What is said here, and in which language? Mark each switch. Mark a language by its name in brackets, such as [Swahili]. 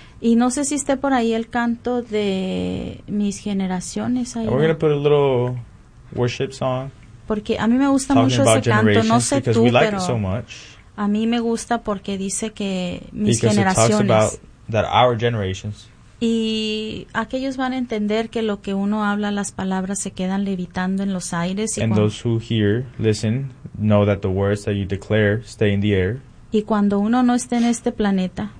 [Spanish] Y no sé si esté por ahí el canto de mis generaciones. [English] And we're going to put a little worship song. [Spanish] Porque a mí me gusta mucho ese canto. No sé tú, [English] we like [Spanish] pero [English] it so much. [Spanish] A mí me gusta porque dice que mis [English] because [Spanish] generaciones. [English] Because it talks about that our generations. [Spanish] Y aquellos van a entender que lo que uno habla, las palabras se quedan levitando en los aires. [English] And those who hear, listen, know that the words that you declare stay in the air. [Spanish] Y cuando uno no esté en este planeta.